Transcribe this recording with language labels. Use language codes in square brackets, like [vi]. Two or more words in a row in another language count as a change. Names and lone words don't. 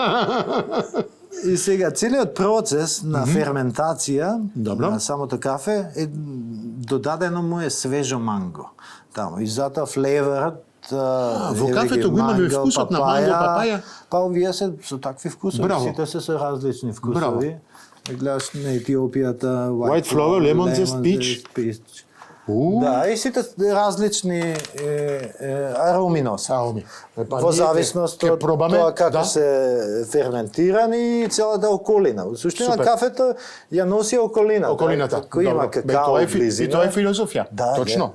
[mk] И сега, целиот процес на ферментација на самото кафе е додадено му е свежо манго. Тамо, и затоа флеверот во кафето го имаме вкусот на манго, папаја. Па овие се со такви вкусови, сите се со различни вкусови. Гледаш на Етиопијата, [en] White flower, lemon zest, peach. [mk] Да, и сите различни ароми носат. Во зависност од тоа како се ферментирани и целата околина. Во суштина кафето ја носи околината. Околината. Кој има какао близина. И тоа е филозофија. Точно.